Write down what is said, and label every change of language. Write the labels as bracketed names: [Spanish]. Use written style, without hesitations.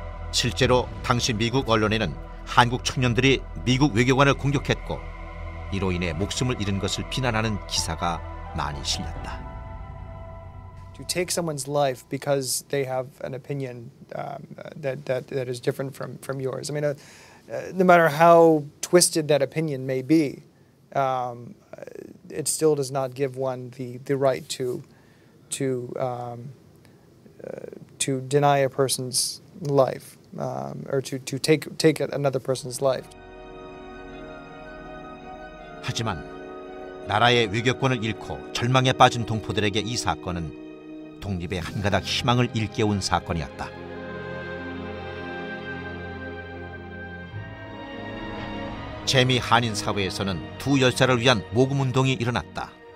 [Korean] 실제로 당시 미국 언론에는 한국 청년들이 미국 외교관을 공격했고 이로 인해 목숨을 잃은 것을 비난하는 기사가 많이 실렸다. [English] To take someone's life because they have an opinion that is different from yours. I mean, no matter how twisted that opinion may be, it still does not give one the right to deny a person's life. Or to take another person's life. [Korean] 하지만 나라의 외교권을 잃고 절망에 빠진 동포들에게 이 사건은 독립의 한 가닥 희망을 일깨운 사건이었다. 재미 한인 사회에서는 두 열사를 위한 모금운동이 일어났다.